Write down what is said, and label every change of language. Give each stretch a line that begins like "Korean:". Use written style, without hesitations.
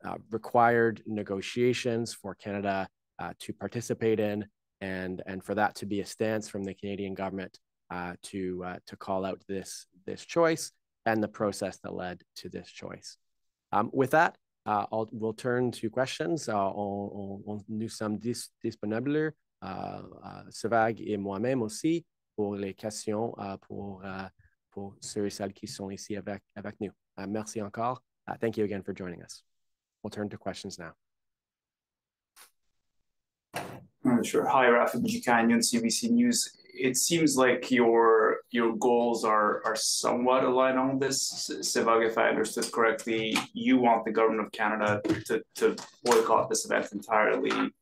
English: required negotiations for Canada to participate in, and for that to be a stance from the Canadian government to call out this choice and the process that led to this choice. With that, we'll turn to questions.
French: Nous sommes disponibles, Savag et moi-même aussi, pour les questions pour ceux et celles qui sont ici avec nous. Merci encore.
English: Thank you again for joining us. We'll turn to questions now. Sure. Hi, Rafa Bujikanian, CBC News. It seems like your goals are somewhat aligned on this. Savag, if I understood correctly, you want the government of Canada to boycott this event entirely.